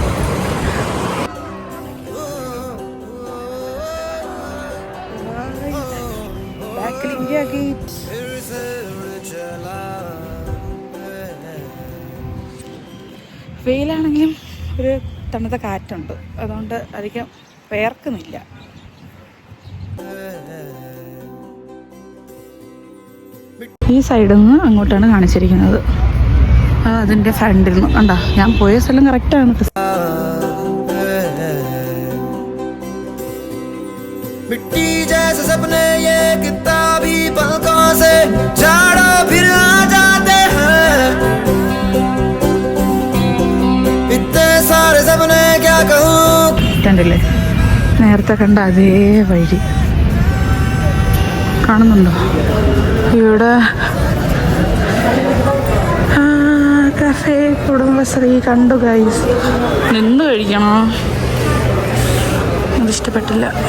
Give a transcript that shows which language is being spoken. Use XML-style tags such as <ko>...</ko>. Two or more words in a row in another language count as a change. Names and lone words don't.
<ml>ഇന്ത്യ ഗേറ്റ് വെയിലാണെങ്കിലും ഒരു തണുത്ത കാറ്റുണ്ട്, അതുകൊണ്ട് അധികം വേർക്കുന്നില്ല. ഈ സൈഡിൽ നിന്ന് അങ്ങോട്ടാണ് കാണിച്ചിരിക്കുന്നത്. അതിൻ്റെ ഫ്രണ്ടിൽ നിന്ന് കണ്ടാ, ഞാൻ പോയ സ്ഥലം കറക്റ്റാണ്.</ml> <hi>मिट्टी जैसे सपने ये किताबी पलकों से झाड़ो फिर आ जाते हैं, इतने सारे सपने क्या कहूँ.</hi> <ml>കണ്ടില്ലേ, നേരത്തെ കണ്ട അതേ വഴി കാണുന്നുണ്ടോ? ഇവിടെ കഫേ കുടുംബശ്രീ കണ്ടു ഗൈസ്. നിന്ന് കഴിക്കണോ? അതിഷ്ടപ്പെട്ടില്ല.</ml>